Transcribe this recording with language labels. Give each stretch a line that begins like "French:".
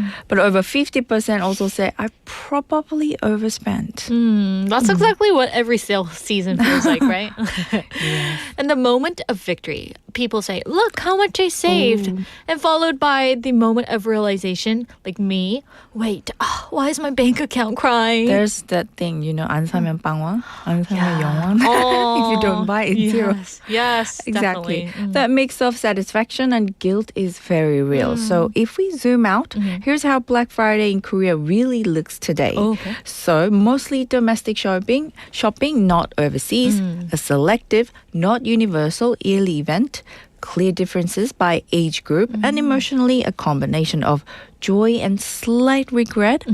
English: But over 50% also say I probably overspent. That's exactly what every sale season feels like, right? And the moment of victory, people say, look how much I saved. And followed by the moment of realization, like me, wait, why is my bank account crying? There's that thing,
Korean: 안 사면 빵원, 안 사면 영원.
English: If you don't buy, it's zero. Yes, Exactly. definitely. That mix of satisfaction and guilt is very real. So if we zoom out, here's how Black Friday in Korea really looks today. Okay. So mostly domestic shopping, not overseas, a selective, not universal yearly event, clear differences by age group, and emotionally a combination of joy and slight regret.